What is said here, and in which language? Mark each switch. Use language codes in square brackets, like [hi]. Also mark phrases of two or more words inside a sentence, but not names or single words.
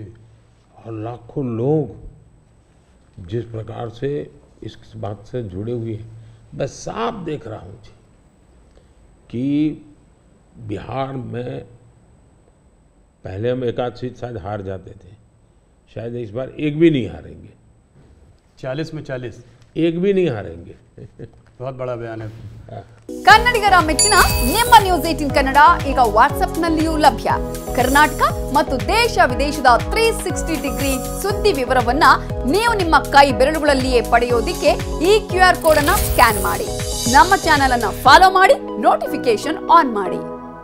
[hi] और लाखों लोग जिस प्रकार से इस बात से जुड़े हुए हैं, मैं साफ देख रहा हूँ जी कि बिहार में पहले हम एक आध सीट शायद हार जाते थे, शायद इस बार एक भी नहीं हारेंगे। 40 में 40 एक भी नहीं हारेंगे। बहुत बड़ा बयान है। [kn] ಕನ್ನಡಿಗರ ಮೆಚ್ಚಿನ ನಿಮ್ಮ ನ್ಯೂಸ್ 18 ಕನ್ನಡ ಈಗ ವಾಟ್ಸ್ಆಪ್ನಲ್ಲಿಯೂ ಲಭ್ಯ. ಕರ್ನಾಟಕ ಮತ್ತು ದೇಶ ವಿದೇಶದ 360 ಡಿಗ್ರಿ ಸುದ್ದಿ ವಿವರವನ್ನ ನೀವು ನಿಮ್ಮ ಕೈ ಬೆರಳುಗಳಲ್ಲಿಯೇ ಪಡೆಯೋದಿಕ್ಕೆ ಈ QR ಕೋಡ್ ಅನ್ನು ಸ್ಕ್ಯಾನ್ ಮಾಡಿ. ನಮ್ಮ ಚಾನೆಲ್ ಅನ್ನು ಫಾಲೋ ಮಾಡಿ, [en] notification on [kn] ಮಾಡಿ.